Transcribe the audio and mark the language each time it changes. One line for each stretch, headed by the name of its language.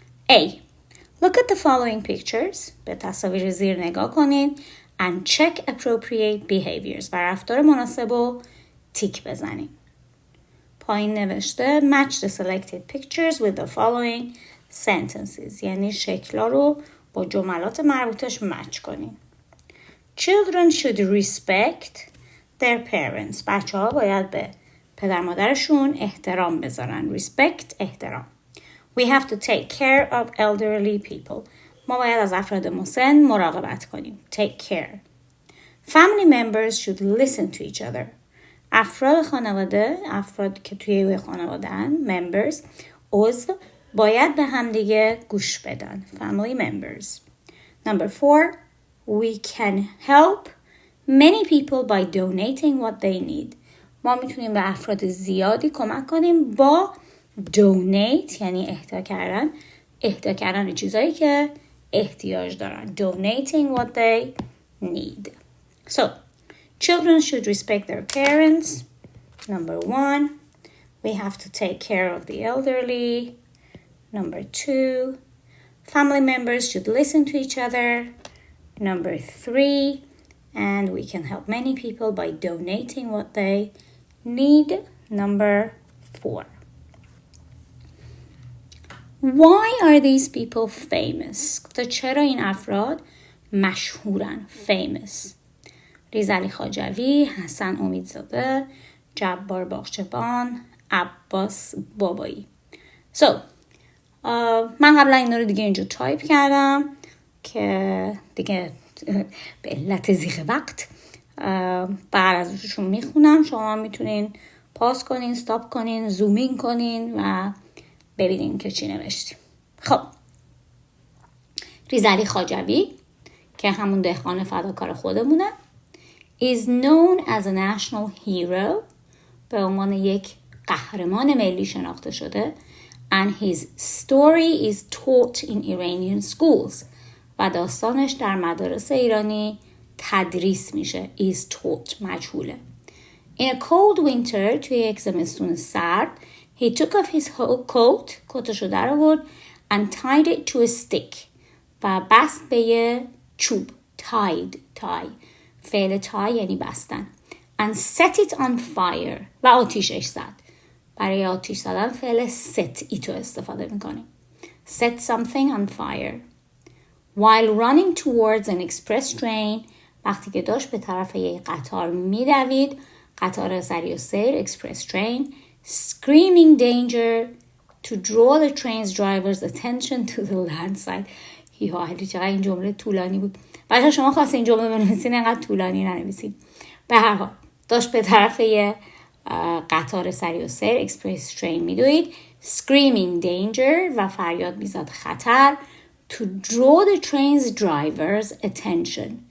English: A. Look at the following pictures.
Persian: به تصاویر زیر نگاه کنین
English: and check appropriate behaviors
Persian: و رفتار مناسب رو تیک بزنین. پایین نوشته
English: match the selected pictures with the following sentences،
Persian: یعنی شکل‌ها رو با جملات مربوطش مچ کنین.
English: Children should respect their parents.
Persian: بچه‌ها باید به پدر مادرشون احترام بذارن.
English: Respect احترام. We have to take care of elderly people.
Persian: ما باید از افراد مسن مراقبت کنیم.
English: Take care. Family members should listen to each other.
Persian: افراد خانواده، افراد که توی خانواده‌ان، members، عضو، باید به هم دیگه گوش بدن.
English: Family members. Number 4. We can help many people by donating what they need.
Persian: ما میتونیم به افراد زیادی کمک کنیم با donate، یعنی اهدا کردن چیزایی که احتیاج دارن.
English: Donating what they need. So, children should respect their parents. Number 1, we have to take care of the elderly. Number 2, family members should listen to each other. Number 3, and we can help many people by donating what they need. Number 4. Why are these people famous?
Persian: گفته چرا این افراد مشهورن؟ Famous. ریزعلی خواجوی، حسن امیدزاده، جبار باغچبان، عباس بابایی. So, من قبلا اینا رو دیگه اینجا تایپ کردم که دیگه به علت زیغ وقت بعد ازشون میخونم. شما میتونین پاس کنین، استاپ کنین، زومین کنین و ببینین که چی نوشتیم. خب، ریزعلی خواجوی که همون دهقان فداکار خودمونه
English: is known as a national hero،
Persian: به عنوان یک قهرمان ملی شناخته شده.
English: And his story is taught in Iranian schools
Persian: و داستانش در مدارس ایرانی تدریس میشه.
English: is taught
Persian: مجهوله.
English: In a cold winter،
Persian: توی یک زمستون سرد،
English: he took off his coat،
Persian: کتشو در آورد
English: and tied it to a stick
Persian: و بست به یه چوب. tie فعل tie یعنی بستن.
English: and set it on fire
Persian: و آتیشش زد. برای آتیش زدن فعل set ایتو استفاده میکنیم.
English: set something on fire. while running towards an express train،
Persian: وقتی که داشت به طرف یک قطار میدوید، قطار سریع السیر
English: express train، screaming danger to draw the train's driver's attention to the landslide.
Persian: علی چقدر این جمله طولانی بود. بچه شما خواست این جمله بنویسین، اینقدر طولانی ننویسین. به هر حال داشت به طرف یه قطار سریع السیر express train میدوید،
English: screaming danger
Persian: و فریاد میزد خطر،
English: to draw the train's driver's attention.